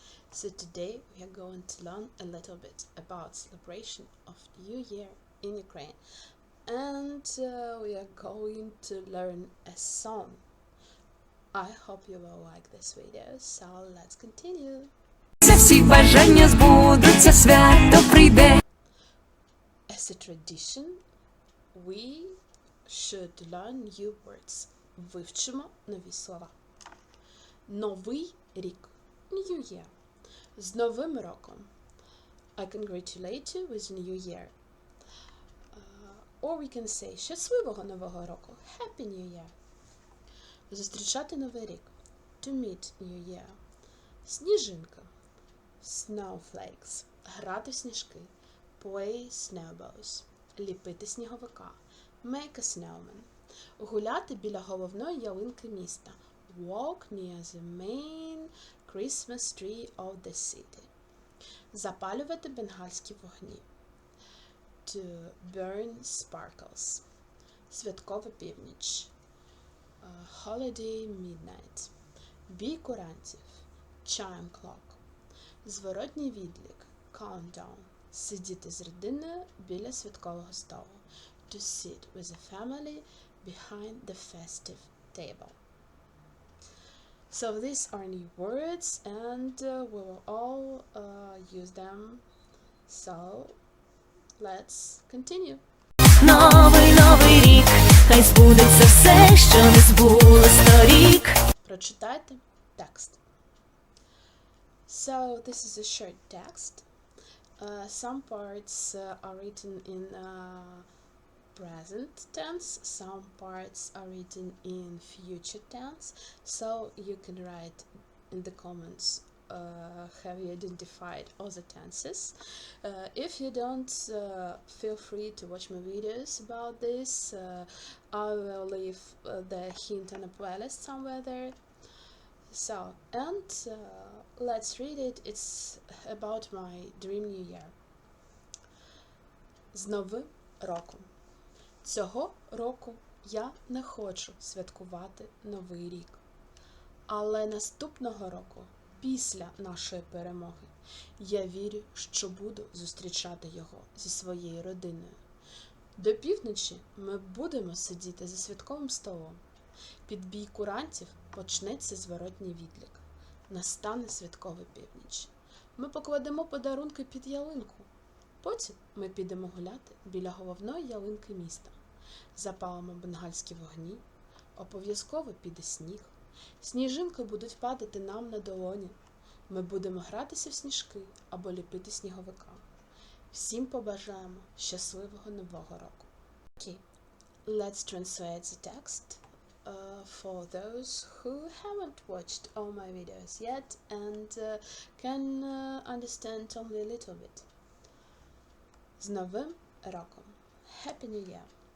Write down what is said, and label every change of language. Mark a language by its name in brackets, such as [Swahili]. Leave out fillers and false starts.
[English] So today we are going to learn a little bit about celebration of New Year in Ukraine, and we are going to learn a song. I hope you will like this video, so let's continue. [Ukrainian] Всі бажання збудуться, свято прийде. [English] As a tradition, we should learn new words. [Ukrainian] Вивчимо нові слова. Новий рік. [English] New Year. [Ukrainian] З Новим роком. [English] I congratulate you with New Year. Or we can say [Ukrainian] щасливого Нового року. [English] Happy New Year. [Ukrainian] Зустрічати Новий рік. [English] To meet New Year. [Ukrainian] Сніжинка. [English] Snowflakes. [Ukrainian] Грати в сніжки. [English] Play snowballs. [Ukrainian] Ліпити сніговика. [English] Make a snowman. [Ukrainian] Гуляти біля головної ялинки міста. [English] Walk near the main Christmas tree of the city. [Ukrainian] Запалювати бенгальські вогні. [English] To burn sparkles. [Ukrainian] Святкова північ. [English] Holiday midnight. [Ukrainian] Бій курантів. [English] Chime clock. [Ukrainian] Зворотній відлік. [English] Countdown. [Ukrainian] Сидіти з родиною біля святкового столу. [English] To sit with a family behind the festive table. So these are new words, and we will all use them. So let's continue. [Ukrainian] Новий рік, хай збудеться все, що не збулось торік. Прочитайте текст. [English] So this is a short text. Some parts are written in present tense, some parts are written in future tense, so you can write in the comments have you identified all the tenses. If you don't, feel free to watch my videos about this. I will leave the hint on a playlist somewhere there. So, and let's read it. It's about my dream New Year. [Ukrainian] З Новим роком. Цього року я не хочу святкувати Новий рік. Але наступного року, після нашої перемоги, я вірю, що буду зустрічати його зі своєю родиною. До півночі ми будемо сидіти за святковим столом. Під бій курантів почнеться зворотній відлік. Настане святкова північ. Ми покладемо подарунки під ялинку. Потім ми підемо гуляти біля головної ялинки міста. Запалимо бенгальські вогні. Обов'язково піде сніг. Сніжинки будуть падати нам на долоні. Ми будемо гратися в сніжки або ліпити сніговика. Всім побажаємо щасливого Нового року. [English] Okay, let's translate the text for those who haven't watched all my videos yet and can understand only a little bit. [Ukrainian] З Новим роком. [English] Happy New Year.